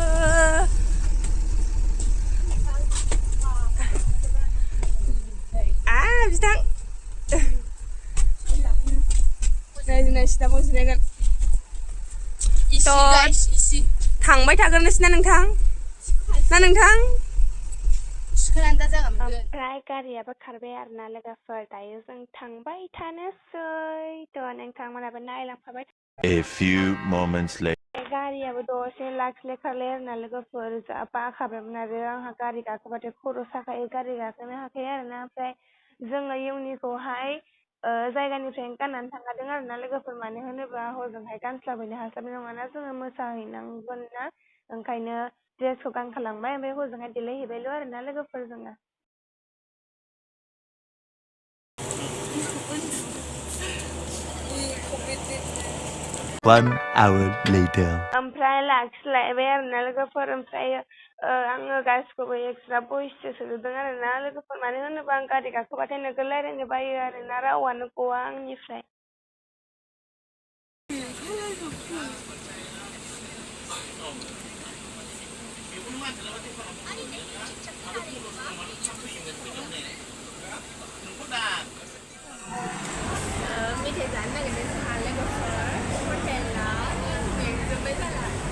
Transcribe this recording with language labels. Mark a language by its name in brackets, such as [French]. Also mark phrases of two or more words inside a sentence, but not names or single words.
[Bodo] बिथां रायजोना सिथाखौ जिरायगोन थांबाय थागोन नोंसिना नोंथां ना नोंथां ओमफ्राय गारियाबो खारबाय आरोना लोगोफोर दायो जों थांबाय थानोसै थ' नोंथांमोनाबो नायलांफाबाय [English] A few moments later [Bodo] गारियाबो दसे लाखिलाय खारलाय आरोना लोगोफोर जा बाखाबायमोन आरो आंहा गारि गाखोबाथाय खर' साखायो गारि गाखोनो हाखाया आरोना ओमफ्राय जोङो इउनिखौहाय जायगानिफ्रायनो गाननानै थांखादों आरोना लोगोफोर मानो होनोबा हजोंहाय गानस्लाबहैनो हास्लाबनाय नङाना जोङो मोसाहैनांगोन ना ओंखायनो ड्रेसखौ गानखालांबाय ओमफ्राय हजोंहाय देलायहैबायल' आरोना लोगोफोर जोङो [English] One hour later [Bodo] ओमफ्राय लाखिलायबाय आरोना लोगोफोर ओमफ्राय आङो गासिखौबो एक्सट्रा भइससो सोजोबदों आरोना लोगोफोर मानो होनोबा आं गारि गाखोबाथाय नोगोद रायलायनो बायो आरोना रावानो गवा आंनिफ्राय मेथाइ जानो नागिरदों जोंहा लोगोफोर हटेलाव मेंजोब्बाय जाला